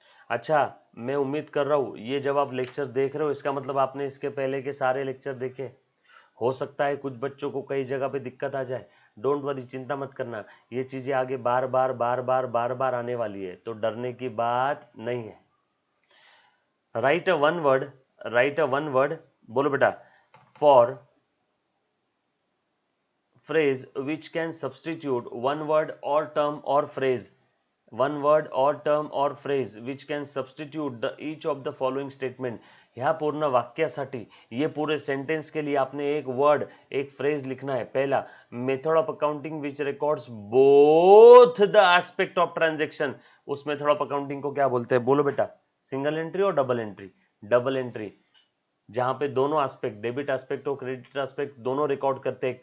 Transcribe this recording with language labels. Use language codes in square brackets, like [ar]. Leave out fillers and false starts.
[hi] अच्छा, मैं उम्मीद कर रहा हूं ये जब आप लेक्चर देख रहे हो इसका मतलब आपने इसके पहले के सारे लेक्चर देखे। हो सकता है कुछ बच्चों को कई जगह पे दिक्कत आ जाए, [en] don't worry, [hi] चिंता मत करना, ये चीजें आगे बार बार आने वाली है, तो डरने की बात नहीं है। [en] write a one word, write a one word, [hi] बोलो बेटा, [en] For phrase which can substitute one word or term or phrase, one word or term or phrase which can substitute the each of the following statement। [mr] ह्या पूर्ण वाक्यासाठी, [hi] ये पूरे sentence के लिए आपने एक वर्ड, एक फ्रेज लिखना है। [en] पहला, method of accounting which records both the aspect of transaction. [hi] उस मेथड ऑफ अकाउंटिंग को क्या बोलते हैं? बोलो बेटा, सिंगल एंट्री और डबल एंट्री? डबल एंट्री, जहां पे दोनों एस्पेक्ट, डेबिट एस्पेक्ट और क्रेडिट एस्पेक्ट दोनों रिकॉर्ड करते हैं।